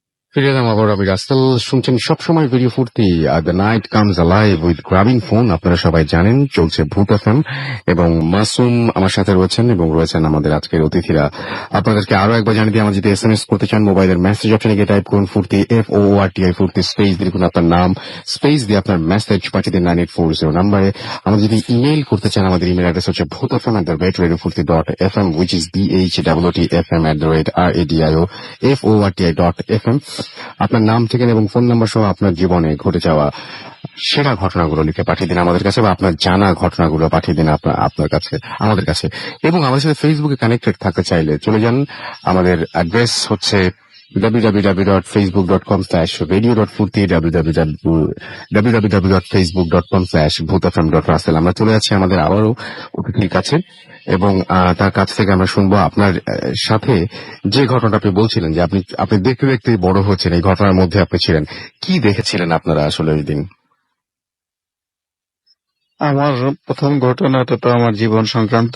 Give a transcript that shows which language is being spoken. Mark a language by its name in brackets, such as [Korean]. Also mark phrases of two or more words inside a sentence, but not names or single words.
[Bangla] ফিরে এলাম আবার রবি রাসেল, শুনছেন সবসময় ভিডিও ফুর্তি, [English] the night comes alive with grabbing phone. [Bangla] আপনারা সবাই জানেন চলছে ভূত এফএম, এবং মাসুম আমার সাথে রয়েছেন এবং রয়েছেন আমাদের আজকের অতিথিরা। আপনাদেরকে আরো একবার জানিয়ে দিই, আমার যদি SMS করতে চান মোবাইলের মেসেজ অপশনে গিয়ে টাইপ করুন ফুর্তি, FOORTI ফুর্তি, স্পেস দিয়ে লিখুন আপনার নাম, স্পেস দিয়ে আপনার মেসেজ পাঠিয়ে দিন 9840 নাম্বারে। আমাদের যদি ইমেইল করতে চান, আমাদের ইমেল অ্যাড্রেস হচ্ছে bhutfm@radiofurti.fm, [English] which is BHWTFM@RADIOFORTI.FM। [Bangla] আপনার নাম, ঠিকানা এবং ফোন নাম্বার সহ আপনার জীবনে ঘটে যাওয়া সেরা ঘটনাগুলো লিখে পাঠিয়ে দিন আমাদের কাছে, বা আপনার জানা ঘটনাগুলো পাঠিয়ে দিন আপনার কাছে, আমাদের কাছে। এবং আমাদের সাথে ফেসবুকে কানেক্টেড থাকতে চাইলে চলে যান, আমাদের অ্যাড্রেস হচ্ছে www.facebook.com/radio.furti, www.facebook.com/bhutfm.russell। আমরা চলে যাচ্ছি আমাদের আবারও অতিথির কাছে, এবং তার কাছ থেকে আমরা শুনবো আপনার সাথে যে ঘটনাটা আপনি বলছিলেন যে আপনি দেখতে দেখতে বড় হচ্ছেন, এই ঘটনার মধ্যে আপনি ছিলেন, কি দেখেছিলেন আপনারা আসলে ওই দিন? আমার প্রথম ঘটনাটা তো আমার জীবন সংক্রান্ত।